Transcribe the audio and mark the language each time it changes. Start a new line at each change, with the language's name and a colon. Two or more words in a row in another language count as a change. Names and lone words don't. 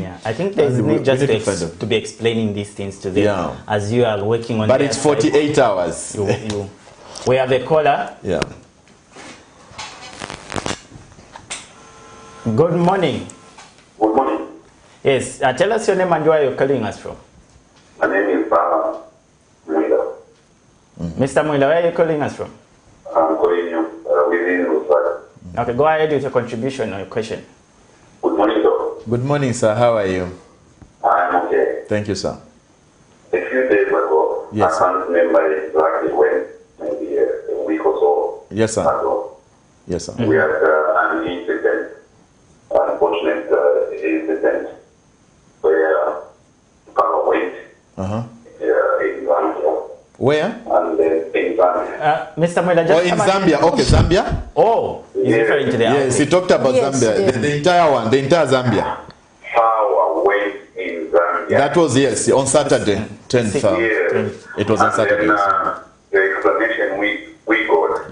English: Yeah, I think there's need just to be explaining these things to them as you are working on. But it's 48 hours. We have a caller. Yeah. Good morning. Good morning. Yes, tell us your name and where you're calling us from. My name is Mwila. Mr. Mwila, where are you calling us from? I'm calling you within Lusaka. Okay, go ahead with your contribution or your question. Good morning, sir. Good morning, sir. How are you? I'm okay. Thank you, sir. A few days ago, yes, I can't remember exactly when, maybe a week or so. Yes, sir. Ago, yes, sir. we had an incident, unfortunate incident, where power went in Zambia. Where? And then in Zambia. Mr. Mwila, just in Zambia. Okay, Zambia. Oh, he's referring to the yes, he talked about Zambia. Yes. The entire one, the entire Zambia. Power went in Zambia. That was, yes, on Saturday, 10th. Yes. It was on Saturday. Then, the explanation we got.